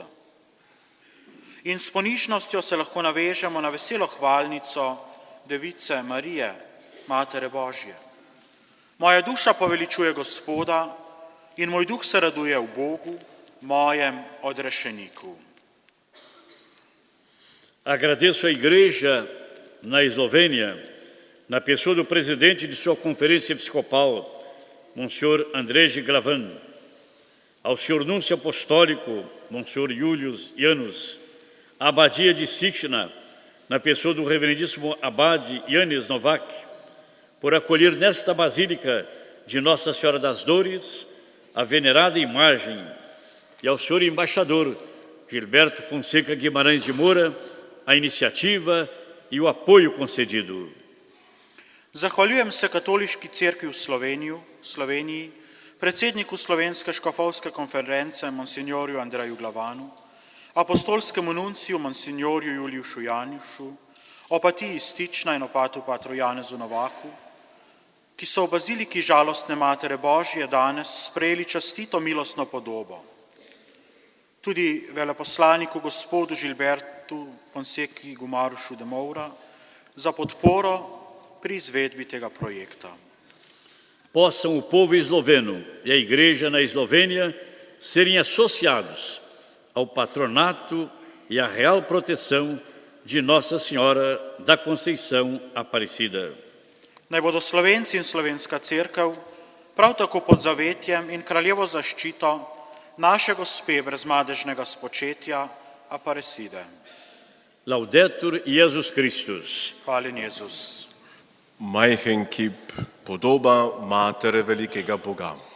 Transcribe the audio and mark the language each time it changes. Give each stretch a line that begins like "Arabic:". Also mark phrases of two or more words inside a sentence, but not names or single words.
Slovenian: In s ponižnostjo se lahko navežemo na veselo hvalnico Device Marije, Matere Božje. Moja duša poveličuje Gospoda in moj duh se raduje v Bogu, mojem odrešeniku.
Portuguese: Agradeço à Igreja na Eslovênia, na pessoa do presidente de sua conferência episcopal, Monsenhor André Glavan, ao senhor Núncio Apostólico, Monsenhor Julius Janus, à Abadia de Sichna, na pessoa do reverendíssimo Abade Yanis Novak, por acolher nesta Basílica de Nossa Senhora das Dores a venerada imagem, e ao senhor embaixador Gilberto Fonseca Guimarães de Moura, a iniciativa e o apoio concedido.
Slovenian: Zahvaljujem se Katoliški cerkvi v Sloveniji, predsedniku Slovenske škofovske konference monsignorju Andreju Glavanu, apostolskemu nunciju monsignorju Juliušu Janušu, opatiji Stična in opatu patru Janezu Novaku, ki so v baziliki žalostne Matere Božje danes sprejeli častito milostno podobo. Tudi veleposlaniku gospodu Gilbertu Fonseki Gumarušu de Moura za podporo pri izvedbi tega projekta.
Portuguese: Possam o povo esloveno e a Igreja na Eslovênia serem associados ao patronato e à real proteção de Nossa Senhora da Conceição Aparecida.
Slovenian: Naj bodo Slovenci in Slovenska cerkev prav tako pod zavetjem in kraljevo zaščito naše Gospe brezmadežnega spočetja Aparecide.
Latin: Laudetur Jesus Christus.
Slovenian: Hvaljen Jezus. Majhen kip, podoba Matere velikega Boga.